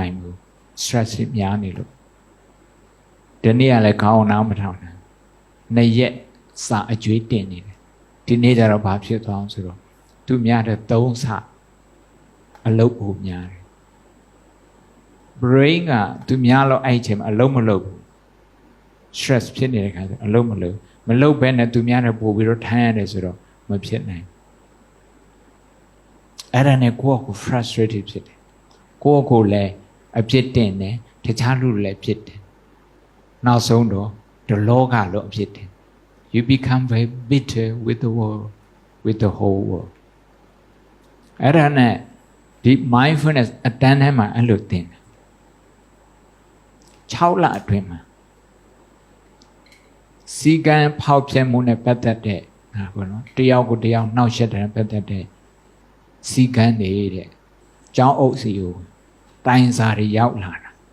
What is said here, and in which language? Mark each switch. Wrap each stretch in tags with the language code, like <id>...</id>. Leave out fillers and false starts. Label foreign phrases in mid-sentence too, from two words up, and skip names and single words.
<my>နိုင်ဘူး stress တွေများနေလို့ဒီနေ့ကလည်းကောင်းအောင်နားမထောင်နိုင်နှစ်ရက်စာအကျွေးတင်နေတယ်ဒီနေ့ကျတော့ဘာဖြစ်သွားအောင်ဆိုတော့သူများတဲ့3ဆအလုပ်ကိုများတယ် brain ကသူများလို့အဲ့ချိန်မှာအလုပ်မလုပ်ဘူး stress ဖြစ်နေတဲ့ခါကျအလုပ်မလုပ်ဘဲနဲ့သူများနဲ့ပို့ပြီးတော့ထိုင်ရတယ်ဆိုတော့မဖြစ်နိုင် အဲ့ဒါနဲ့ကိုယ့်ကို frustrated ဖြစ်တယ်ကိုယ့်ကိုလည်းအပြစ်တင်တယ်တခြားလူတွေလည်းဖြစ်တယ်နောက်ဆုံးတော့ဒီလောကလို့အပြစ်တင်</my> <en>you become very bitter with the world with the whole world</en> <my>အဲ့ဒါနဲ့ဒီ mindfulness အတန်းထဲမှာအဲ့လိုတင်တယ် 6လအတွင်းမှာစီကံဖောက်ပြမှုနဲ့ပတ်သက်တဲ့ဟာပေါ့နော်တယောက်ကိုတယောက်နှောက်ယှက်တဲ့ပတ်သက်တဲ့စီကံနေတဲ့ကျောင်းအုပ်စီကိုတိုင်စာတွေရောက်လာတာ</my>